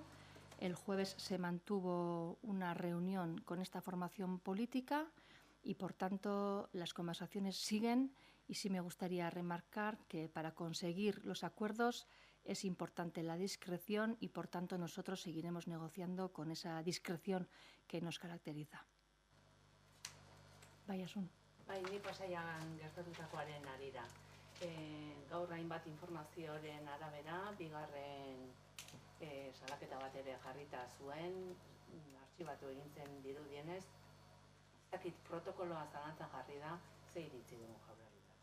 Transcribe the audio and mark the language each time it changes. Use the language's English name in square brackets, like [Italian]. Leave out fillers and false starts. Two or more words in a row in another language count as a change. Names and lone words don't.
[Spanish] El jueves se mantuvo una reunión con esta formación política y, por tanto, las conversaciones siguen. Y sí me gustaría remarcar que para conseguir los acuerdos es importante la discreción y, por tanto, nosotros seguiremos negociando con esa discreción que nos caracteriza. [Basque] Bai, Asun. Bai, ni Pasaian gertatutakoaren harira. Gaur hainbat informazioaren arabera, bigarren salaketa bat ere jarrita zuen, artxibatu egin zen dirudienez, ez dakit protokoloa zalantzan jarri da, ze iritzi dugu Jaurlaritzak.